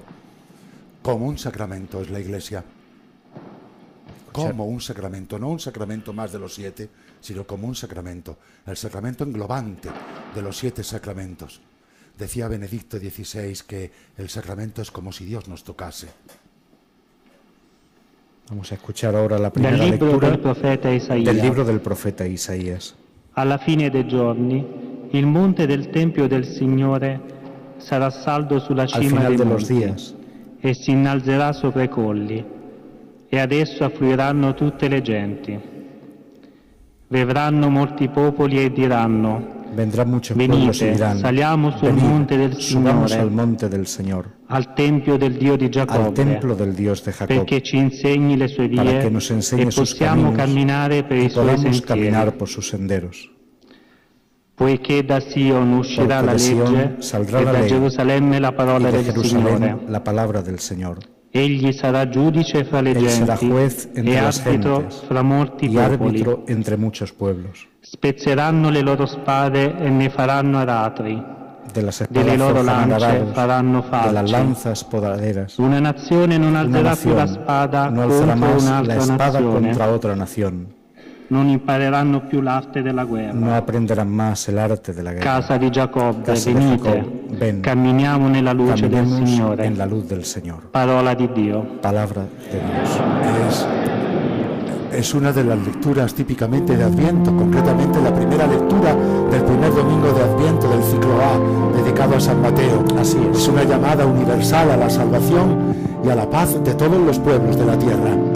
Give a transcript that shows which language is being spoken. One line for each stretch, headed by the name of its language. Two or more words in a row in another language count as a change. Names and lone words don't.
Spanish: Como un sacramento es la Iglesia. Como un sacramento, no un sacramento más de los 7, sino como un sacramento. El sacramento englobante de los 7 sacramentos. Decía Benedicto XVI que el sacramento es como si Dios nos tocase. Vamos a escuchar ahora la primera lectura del libro del profeta Isaías.
Italian: Alla fine dei giorni, il monte del Tempio del Signore sarà saldo sulla cima dei monti e si innalzerà sopra i colli, e ad esso affluiranno tutte le genti. Verranno molti popoli e diranno:
Spanish: vendrán muchos pueblos y dirán:
Italian: saliamo sul monte del
Spanish: subamos al monte del Señor,
Italian: al tempio del Dio di Giacobbe,
Spanish: al templo del Dios de Jacob,
Italian: perché ci insegni le sue vie,
Spanish: para que nos enseñe
Italian: e
Spanish: sus
Italian: possiamo
Spanish: caminos
Italian: camminare per i suoi
Spanish: podamos
Italian: sentieri.
Spanish: caminar por sus senderos.
Italian: Poiché da Sion uscirà la legge
Spanish: saldrá
Italian: e
Spanish: la
Italian: da
Spanish: ley,
Italian: Gerusalemme la parola
Spanish: y de del Jerusalén
Italian: Signore.
Spanish: la palabra del Señor.
Italian: Egli sarà giudice fra le
Spanish: Él será
Italian: genti
Spanish: juez entre
Italian: e
Spanish: las
Italian: arbitro
Spanish: gentes
Italian: fra molti
Spanish: y
Italian: popoli.
Spanish: árbitro entre muchos pueblos.
Italian: Spezzeranno le loro spade e ne faranno aratri.
Spanish: de las
Italian: delle
Spanish: espadas
Italian: loro
Spanish: forjarán
Italian: lance
Spanish: arados,
Italian: faranno
Spanish: de las
Italian: falci.
Spanish: lanzas podaderas.
Italian: Una nazione non
Spanish: Una
Italian: alzerà più la
Spanish: nación
Italian: spada
Spanish: no alzará
Italian: contro
Spanish: más la
Italian: un'altra
Spanish: espada
Italian: nazione,
Spanish: contra otra nación.
Italian: non impareranno più l'arte della guerra.
Spanish: No aprenderán más el arte de la guerra.
Italian: Casa di Giacobbe,
Spanish: Casa de
Italian: venite,
Spanish: Jacob, ven,
Italian: camminiamo nella luce del
Spanish: caminemos
Italian: Signore.
Spanish: en la luz del Señor.
Italian: Parola di Dio.
Spanish: Palabra de Dios. Es una de las lecturas típicamente de Adviento, concretamente la primera lectura del primer domingo de Adviento del ciclo A, dedicado a San Mateo. Así es. Es una llamada universal a la salvación y a la paz de todos los pueblos de la tierra.